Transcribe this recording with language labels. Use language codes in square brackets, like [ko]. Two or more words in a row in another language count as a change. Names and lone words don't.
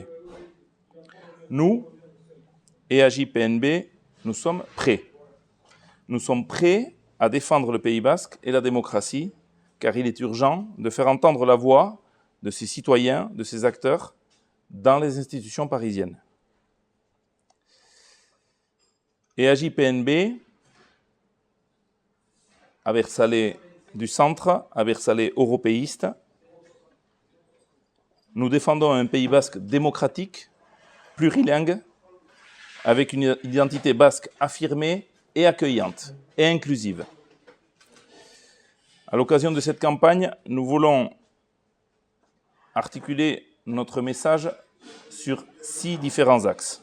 [fr] Nous, EAJ-PNB, nous sommes prêts. Nous sommes prêts à défendre le Pays Basque et la démocratie, car il est urgent de faire entendre la voix de ces citoyens, de ces acteurs, dans les institutions parisiennes. EAJ-PNB, abertzale du centre, abertzale européiste, nous défendons un Pays Basque démocratique, plurilingue, avec une identité basque affirmée et accueillante et inclusive. À l'occasion de cette campagne, nous voulons articuler notre message sur 6 différents axes.